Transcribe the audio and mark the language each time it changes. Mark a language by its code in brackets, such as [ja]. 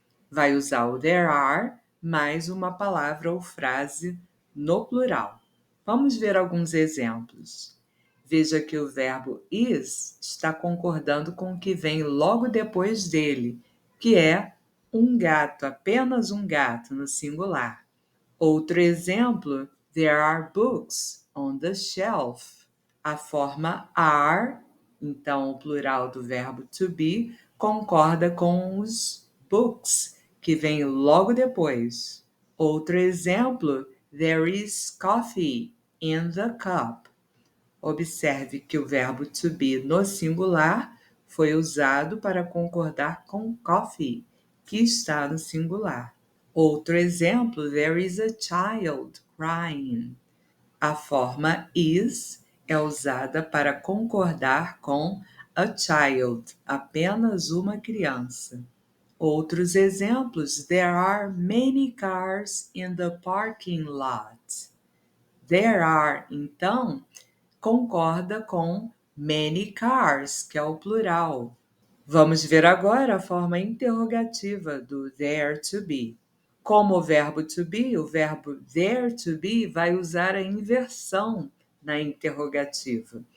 [pt] Vai usar o there are mais uma palavra ou frase no plural. Vamos ver alguns exemplos. Veja que o verbo is está concordando com o que vem logo depois dele, que é um gato, apenas um gato no singular. Outro exemplo, [en] there are books on the shelf. [pt] A forma are, então o plural do verbo to be, concorda com os books, que vem logo depois. Outro exemplo, [en] there is coffee in the cup. [pt] Observe que o verbo to be no singular foi usado para concordar com coffee, que está no singular. Outro exemplo, [en] there is a child crying. [pt] A forma is é usada para concordar com a child, apenas uma criança. Outros exemplos, [en] there are many cars in the parking lot. [pt] There are, então, concorda com many cars, que é o plural. Vamos ver agora a forma interrogativa do there to be. Como o verbo to be, o verbo there to be vai usar a inversão na interrogativa.